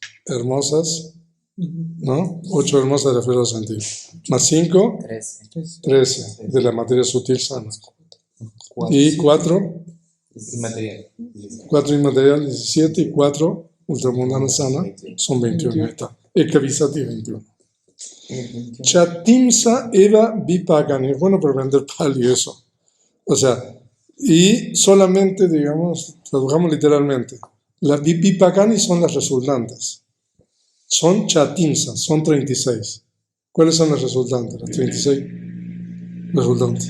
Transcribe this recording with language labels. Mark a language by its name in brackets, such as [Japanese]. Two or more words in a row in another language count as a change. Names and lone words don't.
[Spanish] Hermosas, ¿no? 8 hermosas de la esfera de los sentidos. Más 5, 13. 13 de la materia sutil sana. Y 4 Inmaterial. 4 inmaterial, 17, y 4 ultramundana sana, son 21. Ahí está. [Pali] Ekavisati 21. Chatimsa eva vipakani. [Spanish] Es bueno para aprender Pali eso. O sea, y solamente, digamos, tradujamos literalmente, las vipakani son las resultantes. Son chatimsa, son 36. ¿Cuáles son las resultantes? Las 36 resultantes.